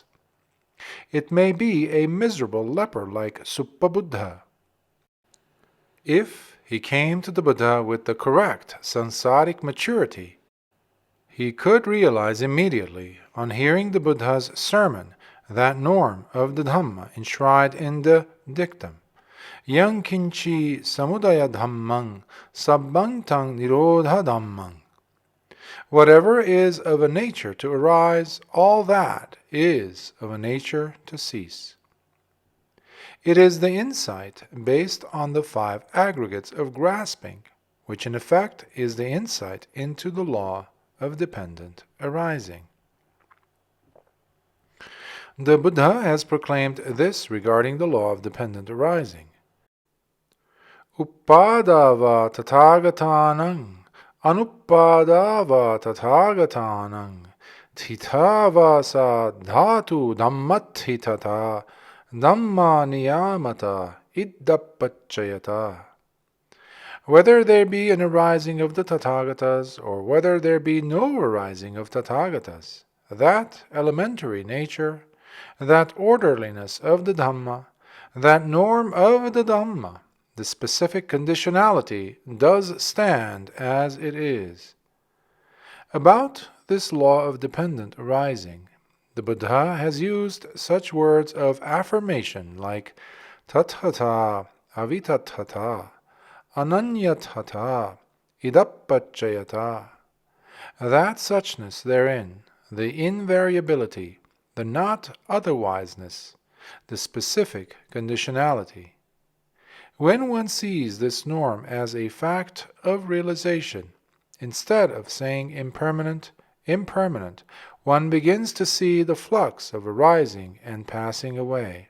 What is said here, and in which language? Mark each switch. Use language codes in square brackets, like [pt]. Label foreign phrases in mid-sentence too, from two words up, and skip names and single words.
[en] It may be a miserable leper like Suppabuddha. If he came to the Buddha with the correct sansaric maturity, he could realize immediately, on hearing the Buddha's sermon, that norm of the Dhamma enshrined in the dictum, [pi] Yang kinchi samudaya dhammang sabbang tang nirodha dhammang. [en] Whatever is of a nature to arise, all that is of a nature to cease. It is the insight based on the 5 aggregates of grasping, which in effect is the insight into the law of dependent arising. The Buddha has proclaimed this regarding the law of dependent arising. [pi] Uppadava tathagatānaṃ, anuppadava tathagatānaṃ, tithava sa dhātu dhammathitata, dhamma niyamata iddappacchayata. [en] Whether there be an arising of the Tathagatas, or whether there be no arising of Tathagatas, that elementary nature, that orderliness of the Dhamma, that norm of the Dhamma, the specific conditionality does stand as it is. About this law of dependent arising, the Buddha has used such words of affirmation like [pi] tathata, avitathata, ananyathata, idappacchayata. [en] That suchness therein, the invariability, the not otherwiseness, the specific conditionality. When one sees this norm as a fact of realization, instead of saying impermanent, one begins to see the flux of arising and passing away.